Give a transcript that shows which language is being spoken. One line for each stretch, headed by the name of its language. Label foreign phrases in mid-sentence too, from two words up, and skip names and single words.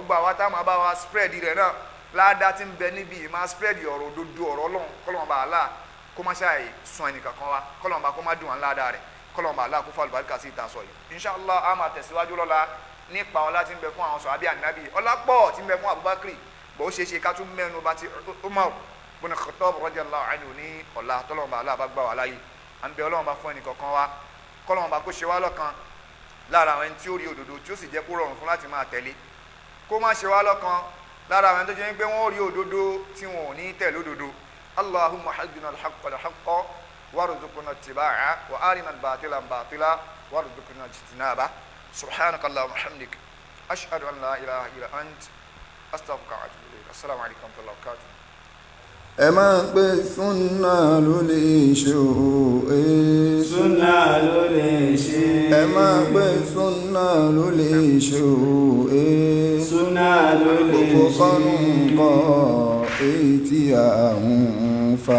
Yoruba: gbogbo àwa táwọn bá wa spread rẹ̀ náà ládàá ti ń bẹ níbi ìmá spread ọ̀rọ̀ òdodo ọ̀rọ̀ ọlọ́run, kọ́lọ́run bá aláà kó má ṣe ẹ̀sán ẹnìkankan wa, kọ́lọ́run bá kó má dùn wọn ládàá rẹ̀, kọ́lọ́run bá aláà kó fà lùbáríkà sí ìta sọ yìí. inshallah a máa tẹ̀síwájú lọ́la nípa ọlá tí ń bẹ fún àwọn sọ̀hábí ànábì, ọlá pọ̀ tí ń bẹ fún Abubakar, bó ṣe ṣe ká tún mẹ́nu bá ti Umar bin Khattab
Arabic: رضي الله عنه
Yoruba: ní ọ̀la tọ́lọ́run bá aláàbá gbà wá láyé. à ń bẹ ọlọ́run bá fún ẹnì kọ̀ọ̀kan wa, kọ́lọ́run bá kó ṣe wá lọ́kan lára àwọn ẹni tí ó rí òdodo tí ó sì jẹ́ kó rọrùn fún láti máa tẹ̀lé, kó má ṣe wá lọ́kan lára àwọn ẹni tó jẹ́ pé wọ́n rí òdodo tí wọn ò ní tẹ̀lé òdodo.
Arabic: اللهم اهدنا الحق الحق وارزقنا اتباعه وأرنا الباطل باطلا وارزقنا اجتنابه. سبحانك اللهم وبحمدك أشهد أن لا إله إلا أنت أستغفرك وأتوب إليك. السلام عليكم ورحمة الله وبركاته.
Yoruba: ẹ máa pé súnà ló lè ṣe o. súnà ló lè ṣe. ẹ máa pé súnà ló lè ṣe o. súnà ló lè ṣe. gbogbo kọ́nù kọ́ èyí tí a ń fà.